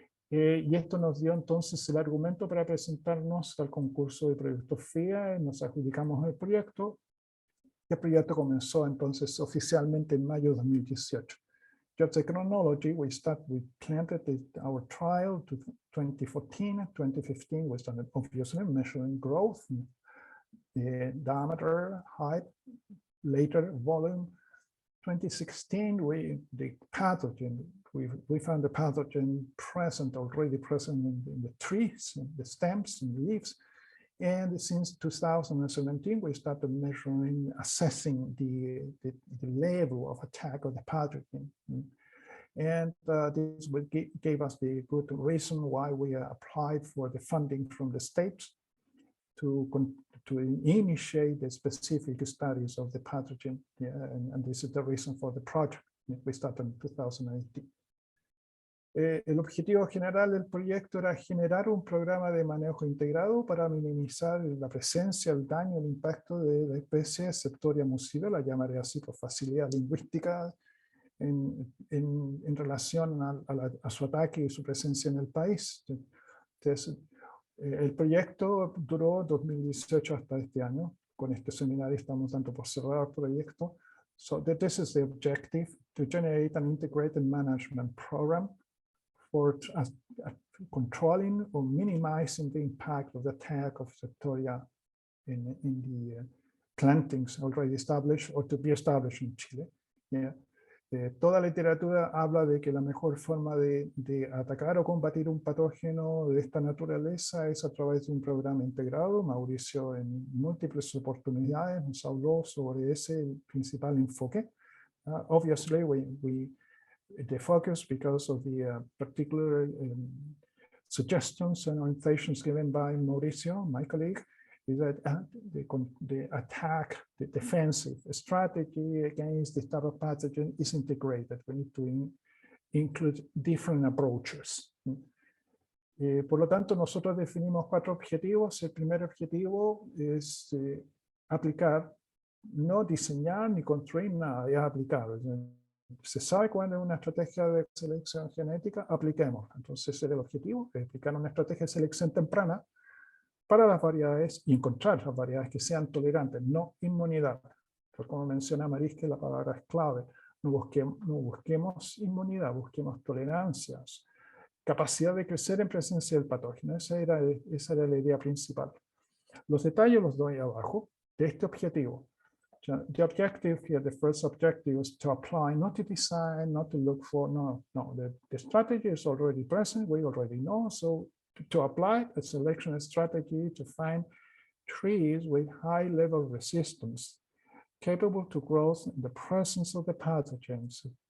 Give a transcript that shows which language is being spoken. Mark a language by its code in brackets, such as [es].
[es] Y esto nos dio entonces el argumento para presentarnos al concurso de proyectos FIA, nos adjudicamos el proyecto. El proyecto comenzó entonces oficialmente en mayo de 2018. [en] Just the chronology, we planted our trial to 2014, 2015 we started obviously measuring growth, diameter, height, later volume. 2016, the pathogen, we found the pathogen already present in the trees, in the stems and leaves. And since 2017, we started measuring, assessing the level of attack of the pathogen. And this gave us the good reason why we applied for the funding from the states to initiate the specific studies of the pathogen. Yeah, and this is the reason for the project. We started in 2018. [es] El objetivo general del proyecto era generar un programa de manejo integrado para minimizar la presencia, el daño, el impacto de la especie Septoria musiva, la llamaré así por facilidad lingüística, en relación a su ataque y su presencia en el país. Entonces, el proyecto duró 2018 hasta este año. Con este seminario estamos dando por cerrado el proyecto. [en] So this is the objective, to generate an integrated management program for controlling or minimizing the impact of the attack of Septoria in the plantings already established or to be established in Chile. Yeah. [es] Toda la literatura habla de que la mejor forma de atacar o combatir un patógeno de esta naturaleza es a través de un programa integrado. Mauricio en múltiples oportunidades nos habló sobre ese principal enfoque. [en] Obviously, the focus, because of the particular suggestions and orientations given by Mauricio, my colleague, is that the attack, the defensive strategy against this type of pathogen is integrated. We need to include different approaches. [es] Por lo tanto, nosotros definimos 4 objetivos. El primer objetivo es aplicar, no diseñar ni construir nada, es aplicar. Se sabe cuándo es una estrategia de selección genética, apliquemos. Entonces, ese es el objetivo, es aplicar una estrategia de selección temprana para las variedades y encontrar las variedades que sean tolerantes, no inmunidad. Porque como menciona Marisque, la palabra es clave. No busquemos inmunidad, busquemos tolerancias, capacidad de crecer en presencia del patógeno. Esa era la idea principal. Los detalles los doy abajo de este objetivo. [en] The objective here, the first objective is to apply, not to design, not to look for, no. The strategy is already present, we already know, so to apply a selection strategy to find trees with high level resistance, capable to growth in the presence of the pathogens.